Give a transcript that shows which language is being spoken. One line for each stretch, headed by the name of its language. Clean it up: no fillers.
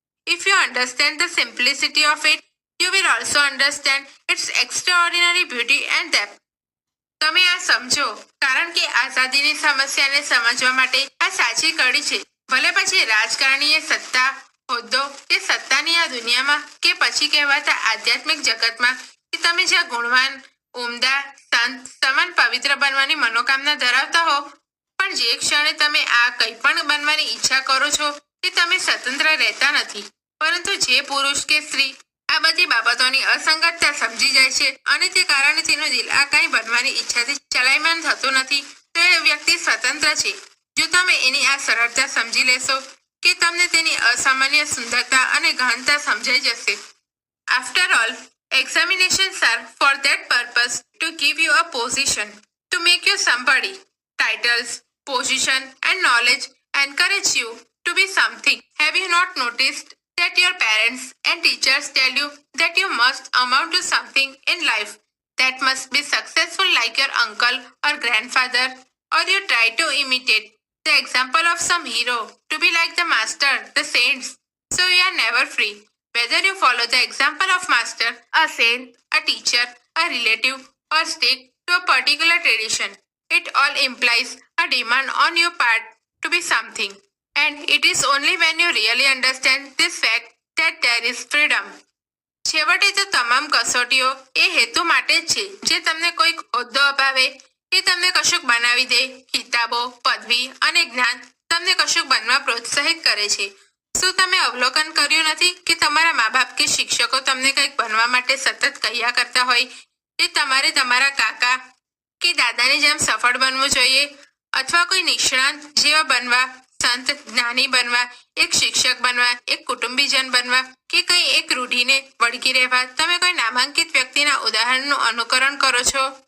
English: If you understand the simplicity of it, you will also understand its extraordinary beauty and depth.
Gujarati: તમે આ સમજો, કારણ કે આઝાદીની સમસ્યાને સમજવા માટે આ સાચી કડી છે. ભલે પછી રાજકારણીએ સત્તા, હોદ્દો કે સત્તાની આ દુનિયામાં કે પછી કહેવાતા આધ્યાત્મિક જગતમાં કે તમે જ્યાં ગુણવાન, ઉમદા, સંત, સમાન પવિત્ર બનવાની મનોકામના ધરાવતા હો, પણ જે ક્ષણે તમે આ કંઈ પણ બનવાની ઈચ્છા કરો છો કે તમે સ્વતંત્ર રહેતા નથી. પરંતુ જે પુરુષ કે સ્ત્રી આ બધી બાબતોની અસંગતતા સમજી જાય છે અને તે કારણે તેનું દિલ આ કંઈ બનવાની ઈચ્છાથી ચલાયમાન થતું નથી, તો એ વ્યક્તિ સ્વતંત્ર છે. જો તમે એની આ સરળતા સમજી લેશો કે તમને તેની અસામાન્ય સુંદરતા અને ગહનતા સમજાઈ જશે.
English: After all, examinations are for that purpose, to give you a position, to make you somebody. Titles, position and knowledge encourage you to be something. Have you not noticed that your parents and teachers tell you that you must amount to something in life, that must be successful like your uncle or grandfather, or you try to imitate the example of some hero, to be like the master, the saints, so you are never free. Whether you follow the example of master, a saint, a teacher, a relative, or stick to a particular tradition, it all implies a demand on your part to be something. And it is only when you really understand this fact that there is freedom.
Gujarati: છેવટે તો તમામ કસોટીઓ એ હેતુ માટે જ છે, જે તમને કોઈક હોદ્દો અપાવે, એ તમને કશુંક બનાવી દે. કિતાબો, પદવી અને જ્ઞાન તમને કશુંક બનવા પ્રોત્સાહિત કરે છે. શું તમે અવલોકન કર્યું નથી કે તમારા મા બાપ કે શિક્ષકો તમને કંઈક બનવા માટે સતત કહ્યા કરતા હોય કે તમારે તમારા કાકા કે દાદાની જેમ સફળ બનવું જોઈએ, અથવા કોઈ નિષ્ણાંત જેવા બનવા, સંત, જ્ઞાની બનવા, એક શિક્ષક બનવા, એક કુટુંબીજન બનવા, કે કંઈ એક રૂઢીને વળગી રહેવા તમે કોઈ નામાંકિત વ્યક્તિના ઉદાહરણનું અનુકરણ કરો છો?